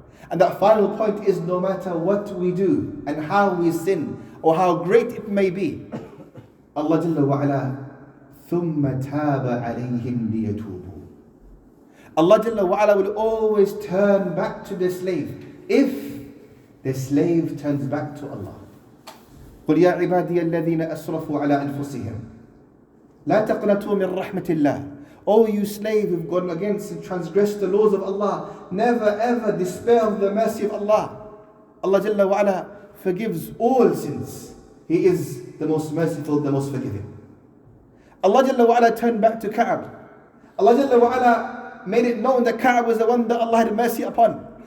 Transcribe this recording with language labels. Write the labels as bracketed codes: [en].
[en] And that final point is, no matter what we do and how we sin or how great it may be, Allah Jalla wa Ala, [ar] ثُمَّ تَابَ عَلَيْهِمْ لِيَتُوبُوا. [en] Allah Jalla wa Ala will always turn back to the slave if the slave turns back to Allah. [ar] قل يا عبادي الذين أسرفوا على أنفسهم لا تقنطوا من رحمة الله. [en] O you slave who've gone against and transgressed the laws of Allah, never ever despair of the mercy of Allah. Allah Jalla wa Ala forgives all sins. He is the most merciful, the most forgiving. Allah Jalla wa Ala turned back to Ka'b. Allah Jalla wa Ala made it known that Ka'b was the one that Allah had mercy upon.